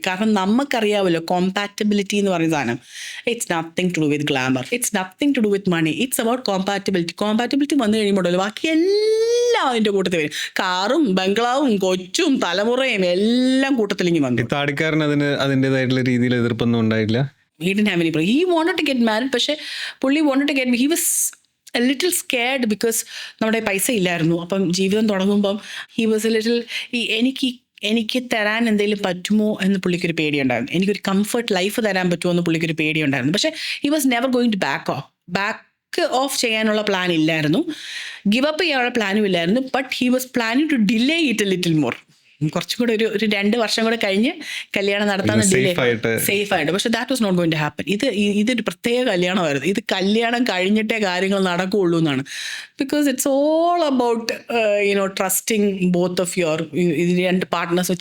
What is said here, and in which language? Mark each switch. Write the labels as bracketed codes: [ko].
[ml] കാരണം നമുക്കറിയാമല്ലോ കോമ്പാറ്റബിലിറ്റി എന്ന് പറയുന്ന സാധനം. [en] it's nothing to do with glamour, it's nothing to do with money, it's about compatibility [ml] വന്നു കഴിയുമ്പോഴല്ലോ ബാക്കി എല്ലാം അതിൻ്റെ കൂട്ടത്തിൽ വരും. കാറും ബംഗ്ലാവും കൊച്ചും തലമുറയും എല്ലാം കൂട്ടത്തിലിങ്ങി വന്നു. താടിക്കാരൻ അതിൻ്റെതായിട്ടുള്ള രീതിയിൽ എതിർപ്പൊന്നും ഉണ്ടായില്ല. [en] He didn't have any problem. He wanted to get married, [ml] പക്ഷേ പുള്ളി [en] wanted to get me. He was a little scared because [ml] നമ്മുടെ പൈസ ഇല്ലായിരുന്നു. അപ്പം ജീവിതം തുടങ്ങുമ്പം [en] he was a little [ml] എനിക്ക് തരാൻ എന്തെങ്കിലും പറ്റുമോ എന്ന് പുള്ളിക്കൊരു പേടിയുണ്ടായിരുന്നു. എനിക്കൊരു കംഫർട്ട് ലൈഫ് തരാൻ പറ്റുമോ എന്ന് പുള്ളിക്കൊരു പേടിയുണ്ടായിരുന്നു. പക്ഷേ [en] he was never going to back off [ml] ചെയ്യാനുള്ള പ്ലാൻ ഇല്ലായിരുന്നു, ഗിവ് അപ്പ് ചെയ്യാനുള്ള പ്ലാനും ഇല്ലായിരുന്നു. [en] But he was planning to delay it a little more. [ml] കുറച്ചും കൂടെ ഒരു 2 വർഷം കൂടെ കഴിഞ്ഞ് കല്യാണം നടത്താൻ സേഫ് ആയിട്ട്. പക്ഷെ [en] That was not going to happen. [ml] ഇതൊരു പ്രത്യേക കല്യാണമായിരുന്നു. ഇത് കല്യാണം കഴിഞ്ഞിട്ടേ കാര്യങ്ങൾ നടക്കുകയുള്ളൂ എന്നാണ്. [en] Because it's all about trusting both of your 2 partners.